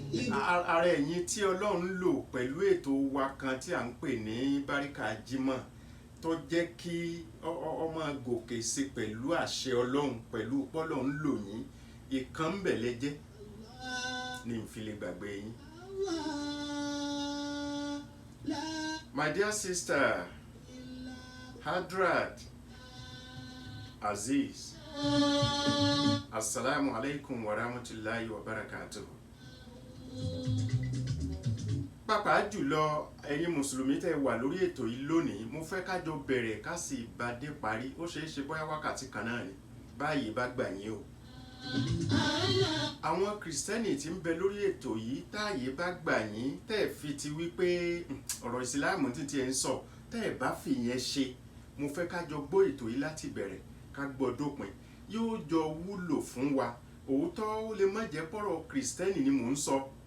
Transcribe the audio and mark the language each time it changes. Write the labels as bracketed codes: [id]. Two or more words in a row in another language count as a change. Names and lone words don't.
[yo] Ara ẹ̀yin tí Ọlọ́run lò pẹ̀lú ètò wa kan tí à ń pè ní Báríkà Jímọ̀ tó jẹ́ kí ọmọ gòkè sí pẹ̀lú àṣẹ Ọlọ́run pẹ̀lú pọ́lọ́run lò yín ìkan ń bẹ̀ lẹ́jẹ́ ní n fi lè gbàgbé yín. [en] My dear sister Hadrat Aziz, [ar] السلام عليكم ورحمة الله وبركاته. [yo] Pàápàá jùlọ ẹ̀yin mùsùlùmí tẹ́ wà lórí ètò yìí lónìí, mo fẹ́ ká jọ bẹ̀rẹ̀ ká sì bá dé parí. Ó ṣeé ṣe bóyá wákàtí kan náà ni báyìí bá gbà yín o. Àwọn kìrìsìtẹ́nì tí ń bẹ lórí ètò yìí táàyè bá gbà yín tẹ́ fi ti wípé ọ̀rọ̀ ìsìláàmù títí ẹ̀ ń sọ tẹ́ bá fi yẹn ṣe mo fẹ́ ká jọ gbọ́ ètò yìí láti bẹ̀rẹ̀ ká gbọ́ dópin yóò jọ wúlò fún wa òótọ́ ó lè má jẹ́ pọ̀rọ̀ kìrìsìtẹ́nì ni mò ń sọ.